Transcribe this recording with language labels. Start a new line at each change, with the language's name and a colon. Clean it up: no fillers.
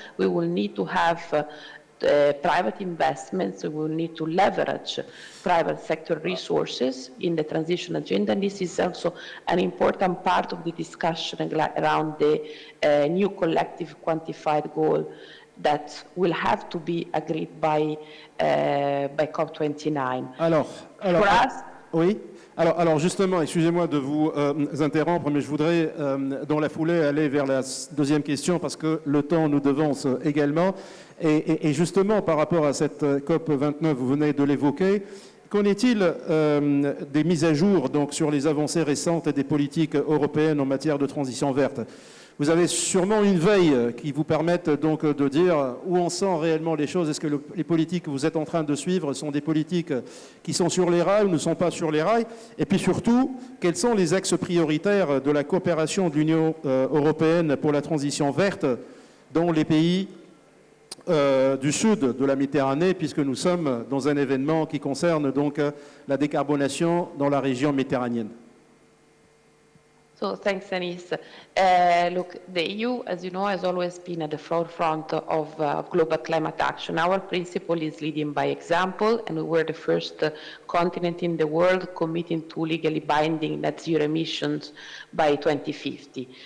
English: We will need to have private investments, we will need to leverage private sector resources in the transition agenda, and this is also an important part of the discussion around the new collective quantified goal that will have to be agreed by COP29. For us,
French: oui. Alors justement, excusez-moi de vous interrompre, mais je voudrais dans la foulée aller vers la deuxième question parce que le temps nous devance également. Et justement, par rapport à cette COP29, vous venez de l'évoquer, qu'en est-il des mises à jour donc, sur les avancées récentes des politiques européennes en matière de transition verte? Vous avez sûrement une veille qui vous permette donc de dire où en sont réellement les choses. Est-ce que les politiques que vous êtes en train de suivre sont des politiques qui sont sur les rails ou ne sont pas sur les rails? Et puis surtout, quels sont les axes prioritaires de la coopération de l'Union européenne pour la transition verte dans les pays du sud de la Méditerranée, puisque nous sommes dans un événement qui concerne donc la décarbonation dans la région méditerranéenne?
English: So thanks, Anis. Look, the EU, as you know, has always been at the forefront of global climate action. Our principle is leading by example, and we were the first continent in the world committing to legally binding net zero emissions by 2050.